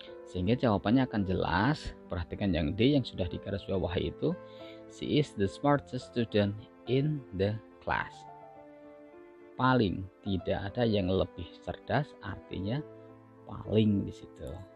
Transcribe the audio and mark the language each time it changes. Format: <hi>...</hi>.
<id>Sehingga jawabannya akan jelas. Perhatikan yang D yang sudah di garis bawahi itu.</id> <en>She is the smartest student in the class.</en> <id>Paling, tidak ada yang lebih cerdas, artinya paling di situ.</id>